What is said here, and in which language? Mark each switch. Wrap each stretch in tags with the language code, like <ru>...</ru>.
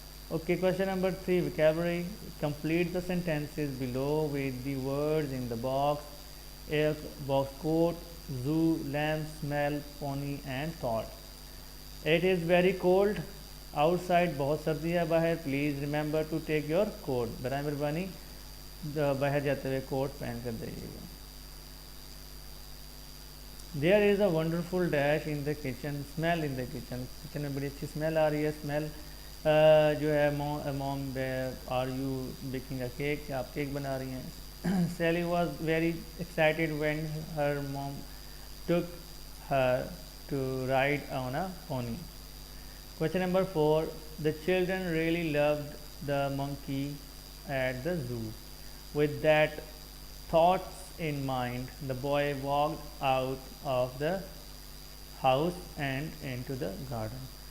<en>Okay, question number 3, vocabulary. Complete the sentences below with the words in the box. A box: coat, zoo, lamb, smell, pony, and thought. It is very cold outside.</en> <ur>بہت سردی ہے باہر.</ur> <en>Please remember to take your coat.</en> <ur>برائے مہربانی باہر جاتے ہوئے کوٹ پہن کر جائیے گا.</ur> <en>There is a wonderful dash in the kitchen. Smell in the kitchen.</en> <ur>Kitchen میں بڑی اچھی اسمیل آ رہی ہے. اسمیل جو ہے</ur> <en>mom are you baking a cake,</en> <ur>کیا آپ کیک بنا رہی ہیں.</ur> <en>Sally was very excited when her mom took her to ride on a pony. Question number 4, the children really loved the monkey at the zoo. With that thoughts in mind, the boy walked out of the house and into the garden.</en>